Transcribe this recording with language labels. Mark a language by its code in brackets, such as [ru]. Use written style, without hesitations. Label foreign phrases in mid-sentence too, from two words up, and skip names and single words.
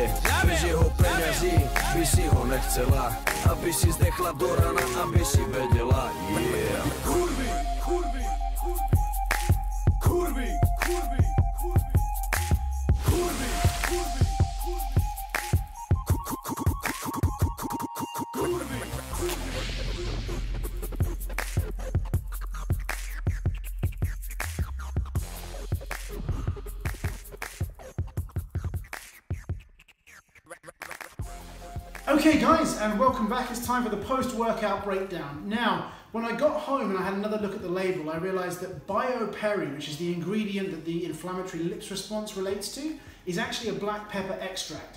[sk] Bez jeho peňazí by si ho nechcela, aby si zdechla do rana, aby si vedela. [en] Yeah. [sk] Kurvy, kurvy, kurvy, kurvy, kurvy, kurvy, kurvy, kurvy, kurvy. [en] Okay guys, and welcome back. It's time for the post-workout breakdown. Now, when I got home and I had another look at the label, I realized that BioPeri, which is the ingredient that the inflammatory lips response relates to, is actually a black pepper extract.